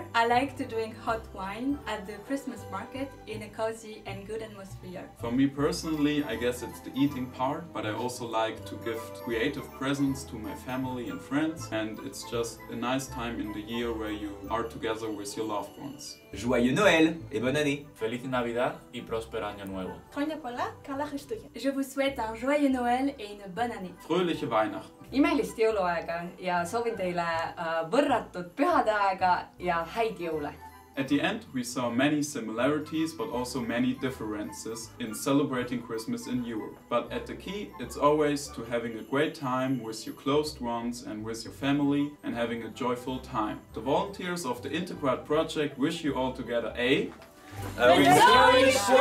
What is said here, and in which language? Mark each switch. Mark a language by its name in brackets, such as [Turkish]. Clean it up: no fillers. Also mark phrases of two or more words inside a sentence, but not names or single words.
[English] I like to drink hot wine at the Christmas market in a cozy and good atmosphere. For me personally, I guess it's the eating part, but I also like to gift creative presents to my family and friends, and it's just a nice time in the year where you are together with your loved ones. [French] Joyeux Noël et bonne année! [Spanish] Feliz Navidad y próspero Año Nuevo. [Greek] Χρόνια πολλά, καλά Χριστούγεννα. [French] Je vous souhaite un joyeux Noël et une bonne année. [German] Fröhliche Weihnachten! [Estonian] Imelist jõuluaega ja soovin teile võrratut pühade aega ja häid jõule! [English] At the end, we saw many similarities but also many differences in celebrating Christmas in Europe. But at the key, it's always to having a great time with your closed ones and with your family and having a joyful time. The volunteers of the Integrate project wish you all together a